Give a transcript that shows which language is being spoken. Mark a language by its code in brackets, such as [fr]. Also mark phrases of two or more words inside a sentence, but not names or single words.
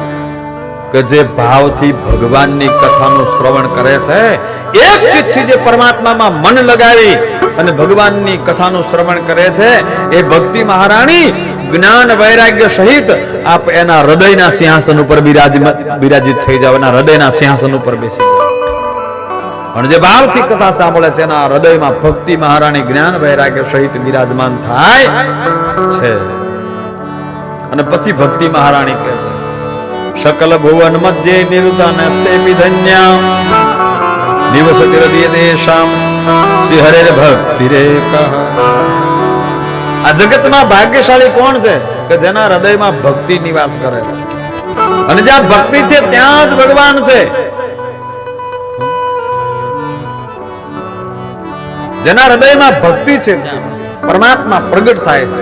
[gu] કે જે ભાવથી ભગવાનની કથાનું શ્રવણ કરે છે, એક ચિત્તથી જે પરમાત્મામાં મન લગાવી અને ભગવાનની કથાનું શ્રવણ કરે છે, એ ભક્તિ મહારાણી જ્ઞાન વૈરાગ્ય સહિત આપ એના હૃદયના સિંહાસન ઉપર બિરાજિત થઈ જાવ, એના હૃદયના સિંહાસન ઉપર બેસી જાવ. અને જે ભાવથી કથા સાંભળે છે એના હૃદયમાં ભક્તિ મહારાણી જ્ઞાન વૈરાગ્ય સહિત બિરાજમાન થાય છે. અને પછી ભક્તિ મહારાણી કહે છે, [sa] सकल भुवन मध्य निरुता नस्ते विधन्याम निवसति हृदय देशाम श्री हरे भक्ति रेखा. [gu] આ જગતમાં ભાગ્યશાળી કોણ છે? કે જેના હૃદયમાં ભક્તિ નિવાસ કરે છે. અને જ્યાં ભક્તિ છે ત્યાં જ ભગવાન છે. જેના હૃદયમાં ભક્તિ છે ત્યાં પરમાત્મા પ્રગટ થાય છે.